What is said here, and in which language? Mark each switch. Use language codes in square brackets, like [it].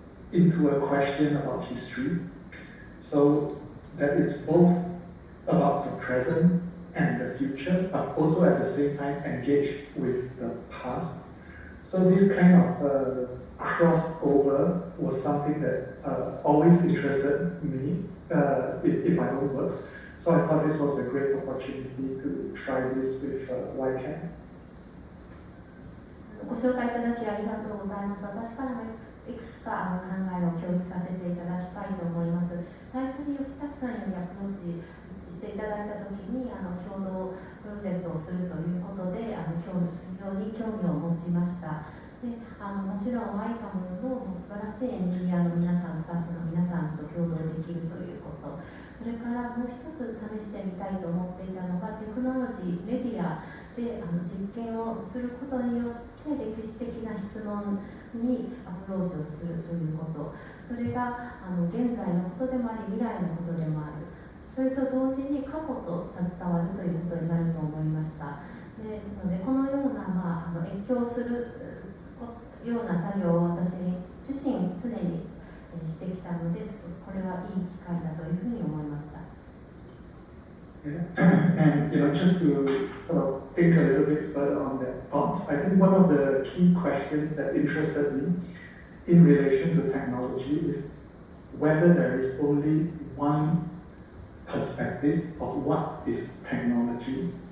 [en] into a question about history, so that it's both about the present and the future, but also at the same time engage with the past. So this kind of crossover was something that always interested me in my own works. So I thought this was a great opportunity to try this with YCAM. [ja] ご紹介いただきありがとうございます。私からもいくつか考えを共有させていただきたいと思います。最初に吉崎さんよりアプローチしていただいたときに共同プロジェクトをするということで非常に興味を持ちました。でもちろん YCAM の素晴らしいエンジニアの皆さん、スタッフの皆さんと共同できるということ、それからもう一つ試してみたいと思っていたのがテクノロジー、メディアで実験をすることによって歴史的な質問にアプローチをするということ、それが現在のことでもあり未来のことでもある、それと同時に過去と携わるということになると思いました。でこのような、越境するような作業を私自身常にしてきたので、これはいい機会だというふうに思いました。 [en] And just to sort of think a little bit further on that thoughts, I think one of the key questions that interested me in relation to technology is whether there is only one perspective of what is technology.